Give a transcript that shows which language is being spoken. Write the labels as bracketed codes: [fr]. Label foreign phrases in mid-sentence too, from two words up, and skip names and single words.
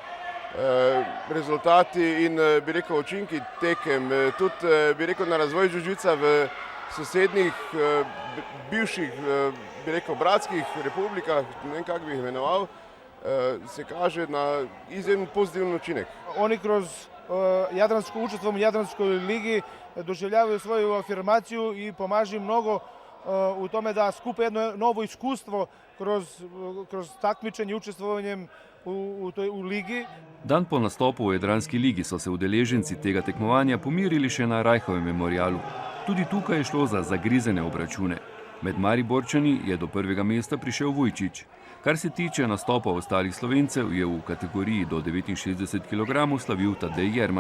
[sl] Rezultati in, bi rekel, učinki tekem, tudi, bi rekel, na razvoj džiu-džitsa v sosednjih, bivših, bi rekel, bratskih republikah, ne vem, kako bi jih imenoval, se kaže na izjemno pozitiven učinek. [sr] Oni kroz jadransko učestvo u Jadranskoj ligi doživljavaju svoju afirmaciju i pomažu mnogo u tome da skupe jedno novo iskustvo kroz takmičenje i učestvovanjem u ligi. [sl] Dan po nastopu v Jadranski ligi so se udeleženci tega tekmovanja pomirili še na Rajhovem memorialu. Tudi tukaj je šlo za zagrizene obračune. Med Mariborčani je do prvega mesta prišel Vujčić. Kar se tiče nastopa ostalih Slovencev, je v kategoriji do 69 kg slavil Tadej Jerman.